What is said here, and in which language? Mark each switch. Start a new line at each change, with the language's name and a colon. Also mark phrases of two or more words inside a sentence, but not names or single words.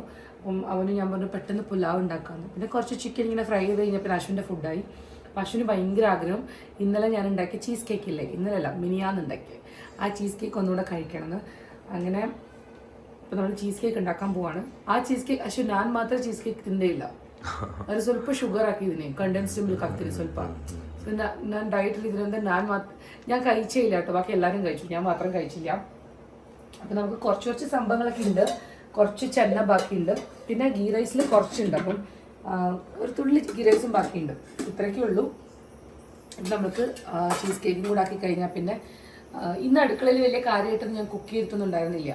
Malayalam: അപ്പം അവന് ഞാൻ പറഞ്ഞു പെട്ടെന്ന് പുലാവ് ഉണ്ടാക്കാമെന്ന്. പിന്നെ കുറച്ച് ചിക്കൻ ഇങ്ങനെ ഫ്രൈ ചെയ്ത് കഴിഞ്ഞപ്പോൾ അശ്വിൻ്റെ ഫുഡായി. അപ്പോൾ അശ്വിന് ഭയങ്കര ആഗ്രഹം ഇന്നലെ ഞാൻ ഉണ്ടാക്കിയ
English: cheese cake
Malayalam: ഇല്ലേ, ഇന്നലെയല്ല മിനിയാന്ന് ഉണ്ടാക്കി, ആ
English: cheese cake
Malayalam: ഒന്നുകൂടെ കഴിക്കണമെന്ന്. അങ്ങനെ ഇപ്പോൾ നമ്മൾ
English: cheese cake
Malayalam: ഉണ്ടാക്കാൻ പോവാണ്. ആ
English: cheese cake
Malayalam: അശ്വിൻ ഞാൻ മാത്രം
English: cheese cake
Malayalam: തിന്നേയില്ല,
Kannada: ಅದು ಸ್ವಲ್ಪ ಶುಗರ್ ಹಾಕಿದ್ದೀನಿ,
English: condensed milk
Kannada: ಹಾಕ್ತೀನಿ ಸ್ವಲ್ಪ. ನಾನು ಡಯಟಲ್ಲಿ
Malayalam: ഇതിനെന്താ ഞാൻ കഴിച്ചില്ല കേട്ടോ, ബാക്കി എല്ലാവരും കഴിച്ചു, ഞാൻ മാത്രം കഴിച്ചില്ല. അപ്പം നമുക്ക് കുറച്ച് സംഭവങ്ങളൊക്കെ ഉണ്ട്, കുറച്ച് ചെന്ന ബാക്കിയുണ്ട്, പിന്നെ
English: ghee rice
Malayalam: കുറച്ചുണ്ട്. അപ്പം ഒരു തുള്ളി
English: ghee rice
Malayalam: ബാക്കിയുണ്ട്, ഇത്രയൊക്കെ ഉള്ളൂ. നമുക്ക്
English: cheese cake
Malayalam: കൂടെ ആക്കി കഴിഞ്ഞാൽ പിന്നെ ഇന്ന് അടുക്കളയിൽ വലിയ കാര്യമായിട്ടൊന്നും ഞാൻ കുക്ക് ചെയ്തിട്ടൊന്നുണ്ടായിരുന്നില്ല.